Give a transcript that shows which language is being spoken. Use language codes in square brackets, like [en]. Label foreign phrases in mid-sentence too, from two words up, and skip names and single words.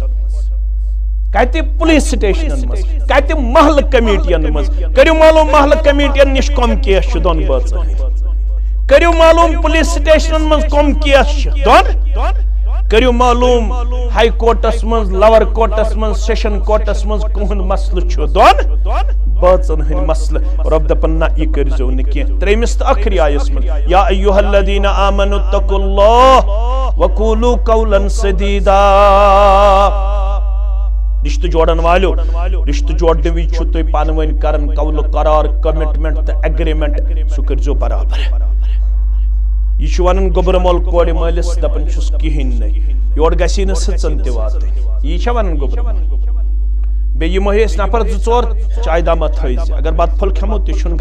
[ks] کتہِ پولیس سٹیشنن منٛز کتہِ محلہٕ کمیٹین منٛز کٔرِو معلوٗم محلہٕ کمیٹین نِش کم کیس چھِ دۄن بٲژن کٔرِو معلوٗم پولیس سٹیشنن منٛز کم کیس چھِ دۄن کٔرِو معلوٗم [en] high courts [ks] منٛز [en] lower courts [ks] منٛز [en] session courts [ks] منٛز کٕہُنٛد مسلہٕ چھُ دۄن بٲژن ہٕنٛدۍ مسلہٕ رۄب دپان نہ یہِ کٔرزیو نہٕ کینٛہہ ترٛیٚیمِس تہٕ ٲخری آیس منٛز [ar] یا ایُّہا الذیٖنَ آمنوا اتقوا اللہ وقولوا قولا سدیدا [ks] رشتہ جوڑن والو رشتہ جوڑنے وز چھو تُہۍ پانہٕ ؤنۍ کران قول قرار کمٹمنٹ تہٕ ایگریمنٹ سُہ کٔرزیو برابر یہ چھُ ونان گوٚبرٕ مول کورِ مٲلِس دپان چھُس کِہیٖنۍ نہٕ یورٕ گژھی نہٕ سٕژن تہِ واتٕنۍ یی چھا ونان گوٚبرٕ مول بیٚیہِ یِمو ہے أسۍ نفر زٕ ژور چایہِ دامہ تھٲیزِ اگر بتہٕ پھوٚل کھٮ۪مو تہِ چھُنہٕ